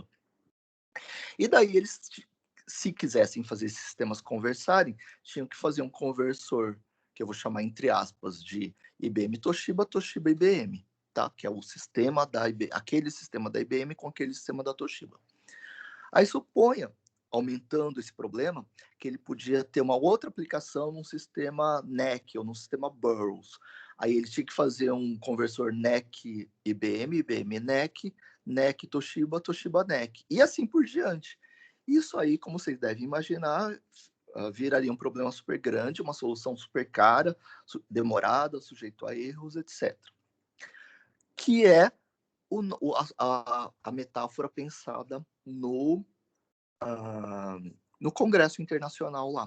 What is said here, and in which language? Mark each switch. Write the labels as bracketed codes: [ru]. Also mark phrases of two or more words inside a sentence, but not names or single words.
[pt] E daí eles, se quisessem fazer esses sistemas conversarem, tinham que fazer um conversor, que eu vou chamar entre aspas de IBM Toshiba, Toshiba IBM, tá? Que é o sistema da IBM, aquele sistema da IBM com aquele sistema da Toshiba. Aí suponha, aumentando esse problema, que ele podia ter uma outra aplicação num sistema NEC ou num sistema Burroughs. Aí ele tinha que fazer um conversor NEC IBM, IBM NEC, NEC Toshiba, Toshiba NEC, e assim por diante. Isso aí, como vocês devem imaginar, viraria um problema super grande, uma solução super cara, demorada, sujeito a erros, etc. Que é a metáfora pensada no Congresso Internacional lá.